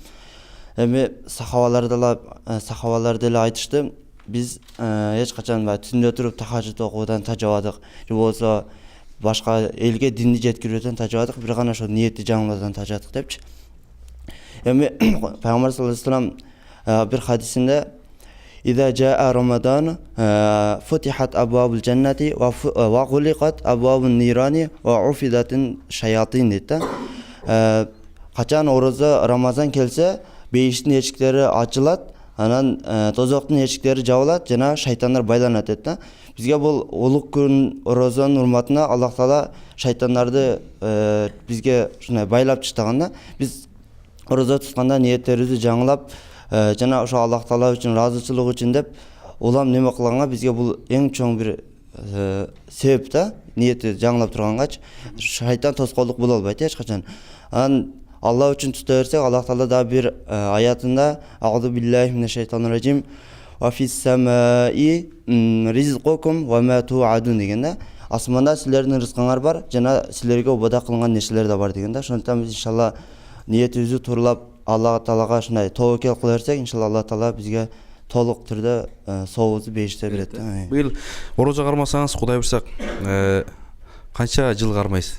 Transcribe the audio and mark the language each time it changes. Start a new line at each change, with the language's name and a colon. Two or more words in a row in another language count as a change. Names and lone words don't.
Kyrgyz: Эми сахабалар деле айтышты, биз эч качан түндө туруп тахажжуд окуудан тажабадык, же болбосо башка элге динди жеткирүүдөн тажабадык, бир гана ошо ниетти жаңылоодан тажадык депчи. Эми Пайгамбар
Arabic: صلى الله عليه وسلم
Kyrgyz: бир хадисинде
Arabic: إذا جاء رمضان فتحت أبواب الجنة وغلقت أبواب النيران وعفدت الشياطين
Kyrgyz: дейді. Качан орозо Рамазан келсе, бейиштин эшиктери ачылат, анан тозоктун эшиктери жабылат, жана шайтандар байланат дейді. Бизге бул улук күн орозонун урматына Аллах Таала шайтандарды бизге ушундай байлап таштаганда, биз орозо тутканда ниеттерибизди жаңылап, жана ошо Аллах Таала үчүн, ыраазычылык үчүн деп улам неме кылганга бизге бул эң чоң бир себеп да. Ниетти жаңылап тургангачы шайтан тоскоолдук боло албайт эч качан. Анан Алла үчүн тута берсек, Аллах Таала да бир аятында
Arabic: أعوذ بالله من الشيطان الرجيم وفي السماء رزقكم وما توعدون
Kyrgyz: деген да. Асманда силердин рызкыңар бар, жана силерге убада кылынган нерселер да бар деген да. Ошондуктан биз иншалла ниетибизди тууралап Аллах Таалага ушундай тобокел кыла берсек, иншалла Аллах Таала бизге толук түрдө сообузду бейиште берет. Быйыл орозо кармасаңыз, Кудай буйрса, канча жыл кармайсыз?